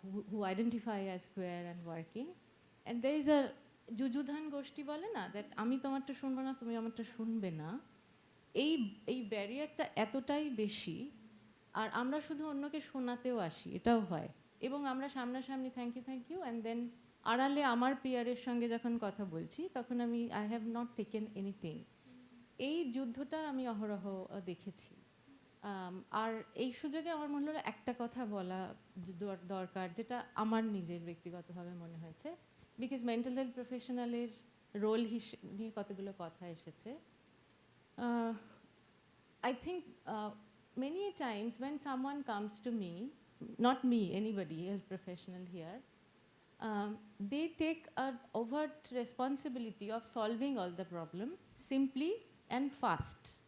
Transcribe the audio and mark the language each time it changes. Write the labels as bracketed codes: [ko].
[en] who identify as queer and working, and there is a [bn] যুযুধান গোষ্ঠী বলে না, that আমি তোমারটা শুনবো না, তুমি আমারটা শুনবে না, এই ব্যারিয়ারটা এতটাই বেশি। আর আমরা শুধু অন্যকে শোনাতেও আসি, এটাও হয়, এবং আমরা সামনাসামনি [en] thank you and then [bn] আড়ালে আমার পিয়ারের সঙ্গে যখন কথা বলছি তখন আমি [en] I have not taken anything. [bn] এই যুদ্ধটা আমি অহরহ দেখেছি। আর এই সুযোগে আমার মনে হলো একটা কথা বলা দরকার, যেটা আমার নিজের ব্যক্তিগতভাবে মনে হয়েছে, বিকজ মেন্টাল হেলথ প্রফেশনালের রোল নিয়ে কতগুলো কথা এসেছে। [en] I think many times when someone comes to me, not me, anybody, health professional here, they take an overt responsibility of solving all the problem simply and fast.